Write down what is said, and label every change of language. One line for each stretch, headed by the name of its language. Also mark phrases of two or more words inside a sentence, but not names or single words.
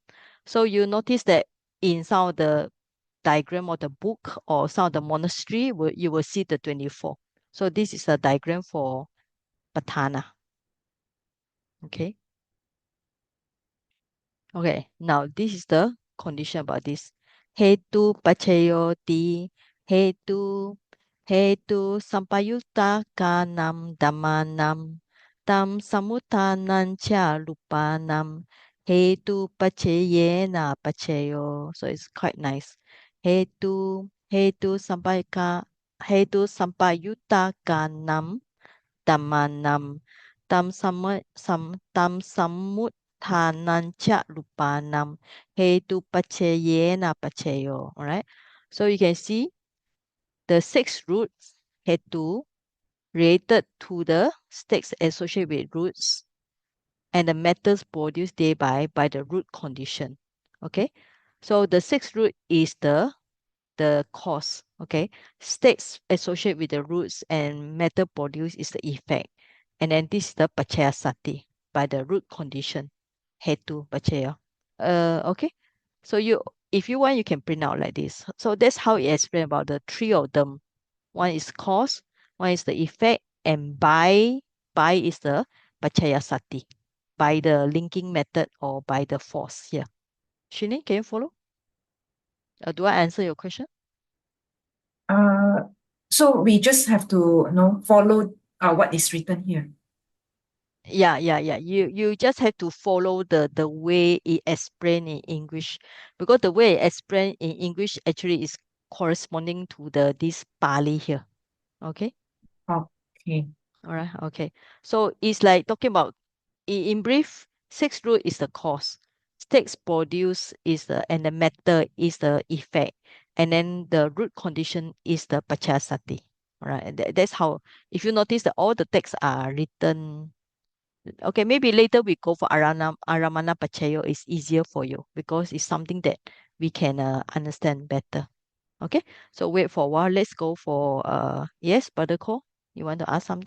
English: So you notice that in some of the diagram of the book or some of the monastery, you will see the 24. So this is a diagram for Paṭṭhāna. Okay. Okay, now this is the condition about this.
Pali: Hetu pachayoti, hetu sampayutta kanam dhammanam, tam samuttanam cha lupanam, hetu pachayena pachayo.
English: So it's quite nice.
Pali: Hetu sampayutta kanam dhammanam, tam samuttanancha lupanam, hetu pachayena pachayo.
English: All right. So you can see the 6 roots hetu related to the states associated with roots and the metals produced thereby by the root condition. Okay. So the 6th root is the cause. Okay. States associated with the roots and metal produced is the effect. And then this is the
Pali: pachaya sati
English: by the root condition.
Pali: Hetu pachaya.
English: Okay. So if you want, you can print out like this. So that's how it explains about the 3 of them. One is cause, one is the effect, and by is the
Pali: pachaya sati,
English: by the linking method or by the force here. Shini, can you follow? Do I answer your question? So we just have to follow what is written here. Yeah. You just have to follow the way it explained in English, because the way it explained in English actually is corresponding to this Pali here. Okay. Okay. All right. Okay. So it's like talking about in brief, 6th root is the cause. States produce is and the matter is the effect, and then the root condition is the
Pali: pachaya sati.
English: All right. And that's how. If you notice that all the texts are written. Okay, maybe later we go for
Pali: Aramana Pachayo
English: is easier for you because it's something that we can understand better. Okay, so wait for a while. Let's go for yes, Brother Ko, you want to ask something?